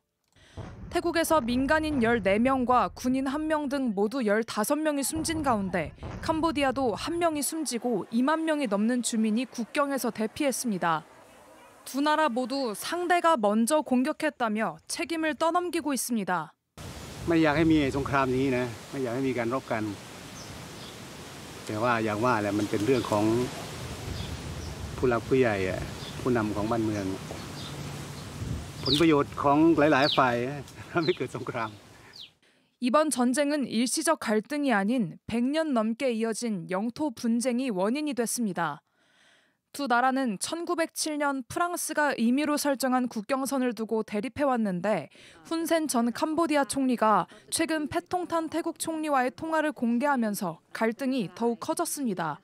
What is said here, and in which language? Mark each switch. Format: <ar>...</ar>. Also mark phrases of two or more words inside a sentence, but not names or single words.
<ko>태국에서 민간인 14명과 군인 1명 등 모두 15명이 숨진 가운데 캄보디아도 1명이 숨지고 2만 명이 넘는 주민이 국경에서 대피했습니다. 두 나라 모두 상대가 먼저 공격했다며 책임을 떠넘기고 있습니다.</ko> <th>ไม่อยากให้มีสงครามนี้นะไม่อยากให้มีการรบกันแต่ว่าอย่างว่าแหละมันเป็นเรื่องของผู้หลักผู้ใหญ่ผู้นำของบ้านเมืองผลประโยชน์ของหลายๆฝ่ายทำให้เกิดสงคราม</th> <ko>이번 전쟁은 일시적 갈등이 아닌 100년 넘게 이어진 영토 분쟁이 원인이 됐습니다. 두 나라는 1907년 프랑스가 임의로 설정한 국경선을 두고 대립해왔는데 훈센 전 캄보디아 총리가 최근 패통탄 태국 총리와의 통화를 공개하면서 갈등이 더욱 커졌습니다.</ko>